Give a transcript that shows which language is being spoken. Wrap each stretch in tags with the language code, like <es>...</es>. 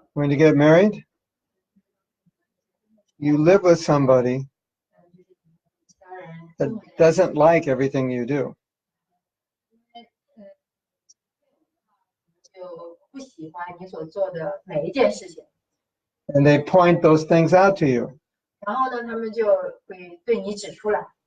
<en>When you get married, you live with somebody</en> <zh>其他人</zh> <en>that doesn't like everything you do.</en> <zh>就不喜欢你所做的每一件事情，</zh> <en>And they point those things out to you.</en> <zh>然后呢，他们就会对你指出来，</zh>